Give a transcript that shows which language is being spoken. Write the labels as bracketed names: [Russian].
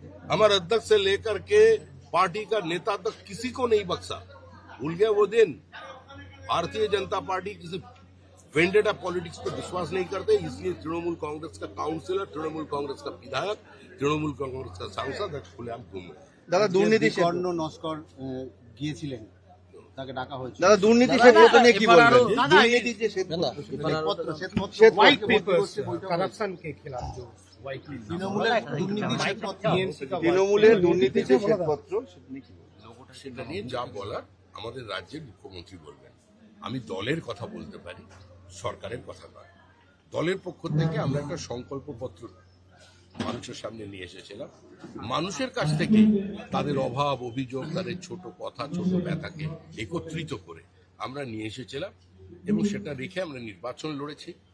[Hindi] हमारे अध्यक्ष से लेकर के पार्टी का नेता तक किसी को नहीं बख्शा। भूल गया वो दिन। भारतीय जनता पार्टी किसी वेंडेटा पॉलिटिक्स पर विश्वास नहीं करते, इसलिए तृणमूल कांग्रेस का काउंसिलर, तृणमूल कांग्रेस का विधायक, तृणमूल कांग्रेस का सांसद खुलेआम घूम रहे। [Bangla] দাদা দুর্নীতি কর্ণ নস্কর গিয়েছিলেন, তাকে ডাকা হয়েছিল। দাদা, দুর্নীতি শ্বেতপত্র নিয়ে কি বলবেন? দুর্নীতির যে শ্বেতপত্র [Hindi] व्हाइट पेपर्स करप्शन के खिलाफ जो व्हाइट [Bangla] তৃণমূলের দুর্নীতি শ্বেতপত্র, তৃণমূলের দুর্নীতি যে শ্বেতপত্র, সেটা নিয়ে যা বলার আমাদের রাজ্যের মুখ্যমন্ত্রী বলবেন। আমি দলের কথা বলতে পারি, সরকারের কথা নয়। দলের পক্ষ থেকে আমরা একটা সংকল্পপত্র মানুষের সামনে নিয়ে এসেছিলাম। মানুষের কাছ থেকে তাদের অভাব, অভিযোগ, তাদের ছোট কথা, ছোট ব্যথাকে একত্রিত করে আমরা নিয়ে এসেছিলাম এবং সেটা রেখে আমরা নির্বাচন লড়েছি।